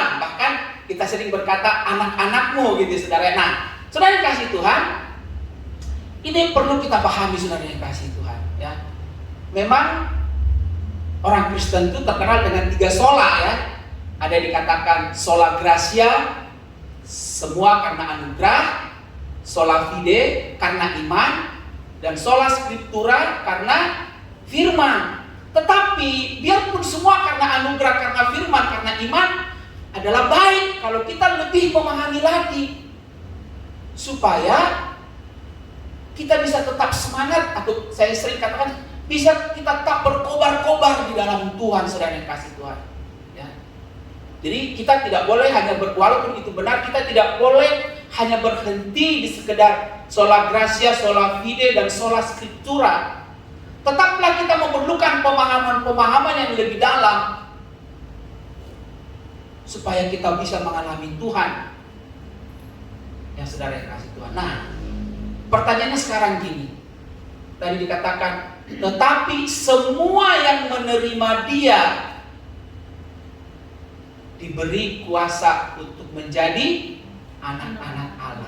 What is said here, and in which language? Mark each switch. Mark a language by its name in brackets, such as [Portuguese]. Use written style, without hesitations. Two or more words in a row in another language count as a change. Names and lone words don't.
[Indonesian] Bahkan kita sering berkata anak-anakmu gitu saudara. Nah, saudara yang kasih Tuhan, ini yang perlu kita pahami saudara yang kasih Tuhan ya. Memang orang Kristen itu terkenal dengan 3 sola ya. Ada dikatakan [Latin] sola gratia, [Indonesian] semua karena anugerah. [Latin] sola fide [Indonesian] karena iman, dan [Latin] sola scriptura [Indonesian] karena firman. Tetapi biarpun semua karena anugerah, karena firman, karena iman, adalah baik kalau kita lebih memahami lagi supaya kita bisa tetap semangat, atau saya sering katakan bisa kita tetap berkobar-kobar di dalam Tuhan, saudara yang kasih Tuhan. Ya. Jadi kita tidak boleh hanya walaupun itu benar, kita tidak boleh hanya berhenti di sekedar [Latin] sola gratia, sola fide, [Indonesian] dan [Latin] sola scriptura. [Indonesian] Tetaplah kita memerlukan pemahaman-pemahaman yang lebih dalam supaya kita bisa mengalami Tuhan yang saudara yang kasih Tuhan. Nah, pertanyaannya sekarang gini. Tadi dikatakan, tetapi semua yang menerima Dia diberi kuasa untuk menjadi anak-anak Allah.